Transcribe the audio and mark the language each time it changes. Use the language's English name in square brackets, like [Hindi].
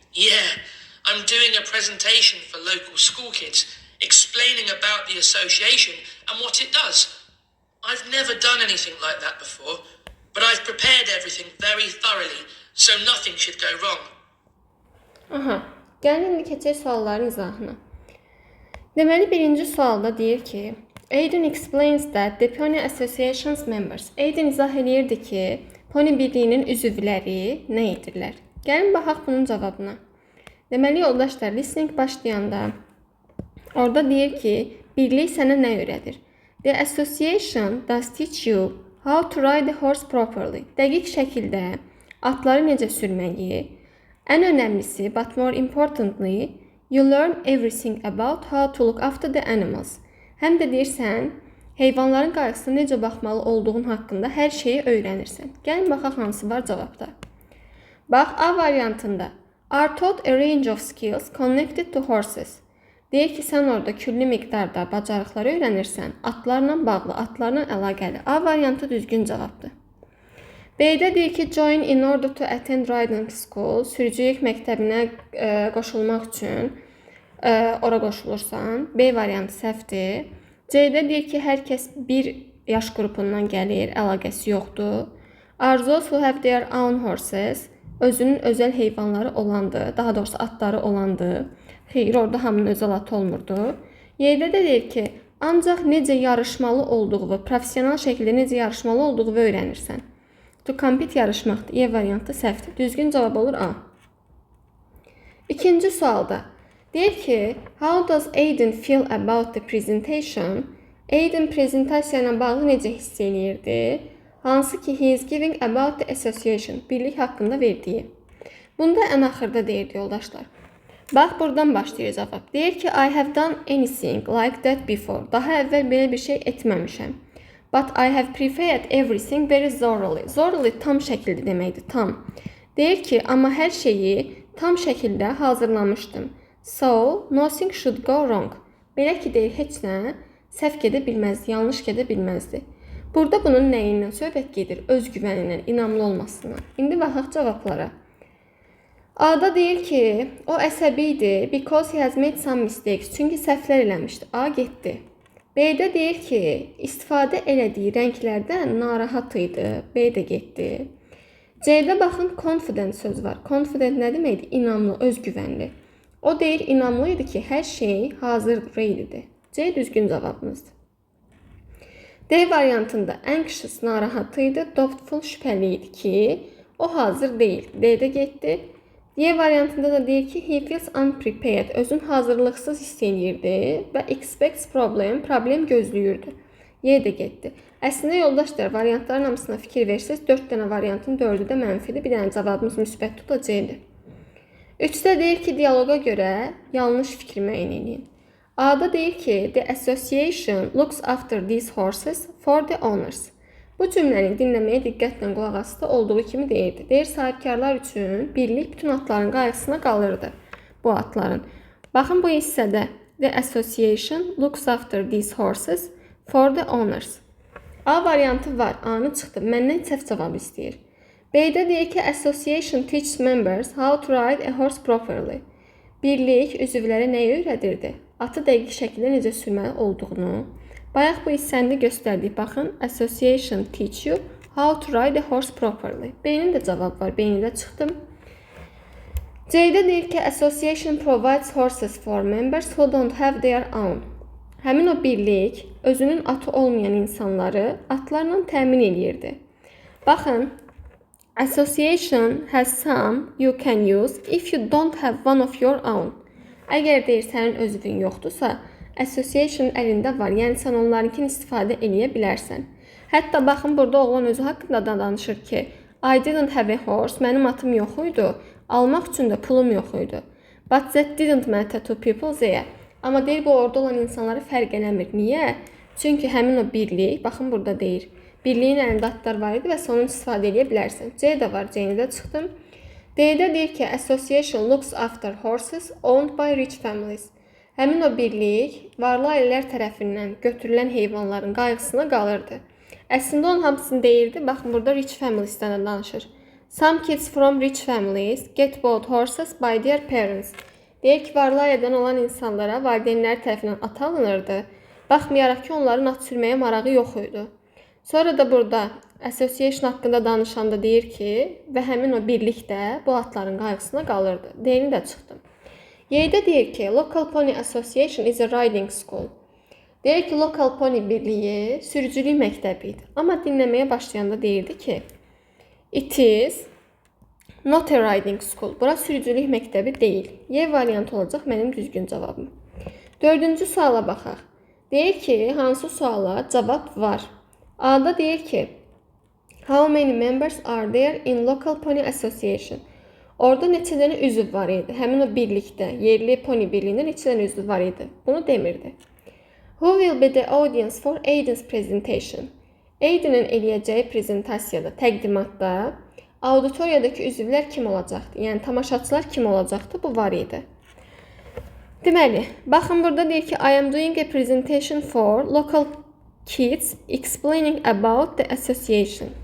[English] Yeah, I'm doing a presentation for local school kids, explaining about the association and what it does. I've never done anything like that before, but I've prepared everything very thoroughly, so nothing should go wrong. [Azerbaijani] Gəlin indi keçək sualların izahına. Deməli, birinci sualda deyir ki, [English] Aidan explains that the Pony Association's members. [Azerbaijani] Aidan izah edirdi ki, Pony birliyinin üzvləri nə edirlər? Gəlin baxaq bunun cavabına. Deməli, yoldaşlar, listening başlayanda orada deyir ki, birlik sənə nə öyrədir? [English] The association does teach you how to ride a horse properly. [Azerbaijani] Dəqiq şəkildə atları necə sürməyi. Ən önəmlisi, [English] but more importantly, you learn everything about how to look after the animals. [Azerbaijani] Həm də deyirsən, heyvanların qayğısına necə baxmalı olduğun haqqında hər şeyi öyrənirsən. Gəlin baxaq hansı var cavabda. Bax, A variantında [English] are taught a range of skills connected to horses. [Azerbaijani] Deyir ki, sən orada küllü miqdarda bacarıqları öyrənirsən, atlarla bağlı, atlarla əlaqəli. A variantı düzgün cavabdır. B-də deyir ki, [English] join in order to attend riding school. [Azerbaijani] Sürücülük məktəbinə qoşulmaq üçün ora qoşulursan. B variantı səhvdir. C-də deyir ki, hər kəs bir yaş qrupundan gəlir, əlaqəsi yoxdur. [English] Are those who have their own horses. [Azerbaijani] Özünün özəl heyvanları olandır, daha doğrusu atları olandır. Xeyr, orada hamının özəl atı olmurdu. Y-də də deyir ki, ancaq necə yarışmalı olduğu, professional şəkildə necə yarışmalı olduğu öyrənirsən. [English] To compete [Azerbaijani] yarışmaqdır. Y variantı səhvdir. Düzgün cavab olur A. İkinci sualda deyir ki, [English] how does Aidan feel about the presentation? [Azerbaijani] Aidan prezentasiya ilə bağlı necə hiss eləyirdi? Hansı ki, [English] he is giving about the association. [Azerbaijani] Birlik haqqında verdiyi. Bunda ən axırda deyirdi, yoldaşlar. Bax, buradan başlayır cavab. Deyir ki, [English] I have done anything like that before. [Azerbaijani] Daha əvvəl belə bir şey etməmişəm. [English] But I have prepared everything very thoroughly. [Azerbaijani] Thoroughly tam şəkildə deməkdir, tam. Deyir ki, amma hər şeyi tam şəkildə hazırlamışdım. [English] So, nothing should go wrong. [Azerbaijani] Belə ki, deyir, heç nə səhv gedə bilməzdi, yanlış gedə bilməzdi. Burada bunun nəyindən söhbət gedir? Özgüvənindən, inamlı olmasından. İndi baxaq cavablara. A-da deyir ki, o əsəbi idi [English] because he has made some mistakes. [Azerbaijani] Çünki səhvlər eləmişdi. A getdi. B-də deyir ki, istifadə elədiyi rənglərdən narahat idi. B də getdi. C-də baxın, confident söz var. Confident nə deməkdir? İnamlı, özgüvənli. O deyir, inamlı idi ki, hər şey hazır ready-dir. C düzgün cavabımızdır. D variantında anxious narahat idi, doubtful şübhəli idi ki, O hazır deyil. D-də getdi. Y variantında da deyir ki, [English] he feels unprepared. [Azerbaijani] Özün hazırlıqsız hiss edirdi və [English] expects problem [Azerbaijani] gözləyirdi. Y-də getdi. Əslində yoldaşlar, variantların hamısına fikir versəz, 4 dənə variantın 4-ü də mənfidir. Bir dənə cavabımız müsbət tutacaqdır. 3-də deyir ki, dialoqa görə yanlış fikir müəyyən edin. A-da deyir ki, [English] the association looks after these horses for the owners. [Azerbaijani] Bu cümləni dinləməyə diqqətlə qulaq asdı olduğu kimi deyirdi. Deyir, sahibkarlar üçün birlik bütün atların qayğısına qalırdı. Bu atların. Baxın bu hissədə [English] the association looks after these horses for the owners. [Azerbaijani] A variantı var. A-nı çıxdı. Məndən səhv cavab istəyir. B-də deyir ki, [English] association teaches members how to ride a horse properly. [Azerbaijani] Birlik üzvlərə nəyi öyrədirdi? Atı dəqiq şəkildə necə sürməli olduğunu. Bayaq bu hissəni göstərdik. Baxın, [English] association teach you how to ride a horse properly. [Azerbaijani] B-nin də cavab var. B-ni də çıxdım. C-də deyir ki, [English] association provides horses for members who don't have their own. [Azerbaijani] Həmin o birlik özünün atı olmayan insanları atlarla təmin edirdi. Baxın, [English] association has some you can use if you don't have one of your own. [Azerbaijani] Əgər deyir sənin özün yoxdursa, association əlində var. Yəni sən onlarınkini istifadə edə bilərsən. Hətta baxın, burada oğlan özü haqqında da danışır ki, [English] I didn't have a horse. [Azerbaijani] Mənim atım yox idi. Almaq üçün də pulum yox idi. [English] But that didn't matter to people there. [Azerbaijani] Amma deyir, bu orada olan insanları fərq eləmir. Niyə? Çünki həmin o birlik, baxın burada deyir, birliyin əlində atlar var idi və sən onu istifadə edə bilərsən. C də var, C-ni də çıxdım. D-də deyir ki, [English] association looks after horses owned by rich families. [Azerbaijani] Həmin o birlik varlı ailələr tərəfindən götürülən heyvanların qayğısına qalırdı. Əslində onun hamısını deyirdi. Baxın, burada rich families'dən danışır. [English] Some kids from rich families get bought horses by their parents. [Azerbaijani] Deyir ki, varlı ailədən olan insanlara valideynləri tərəfindən at alınırdı. Baxmayaraq ki, onların at sürməyə marağı yox idi. Sonra da burada association haqqında danışanda deyir ki, və həmin o birlik də bu atların qayğısına qalırdı. D-ni də çıxdım. Y-də deyir ki, [English] Local Pony Association is a riding school. [Azerbaijani] Deyir ki, Local Pony birliyi sürücülük məktəbi idi. Amma dinləməyə başlayanda deyirdi ki, [English] it is not a riding school. [Azerbaijani] Bura sürücülük məktəbi deyil. Y variantı olacaq mənim düzgün cavabım. 4-cü suala baxaq. Deyir ki, hansı suala cavab var? A-da deyir ki, [English] how many members are there in Local Pony Association? [Azerbaijani] Orada neçə dənə üzv var idi? Həmin o birlikdə, yerli pony birliyində neçə dənə üzv var idi? Bunu demirdi. [English] Who will be the audience for Aiden's presentation? [Azerbaijani] Aiden'in eləyəcəyi prezentasiyada, təqdimatda auditoriyadakı üzvlər kim olacaqdı? Yəni tamaşaçılar kim olacaqdı? Bu var idi. Deməli, baxın burada deyir ki, [English] I am doing a presentation for local kids explaining about the association.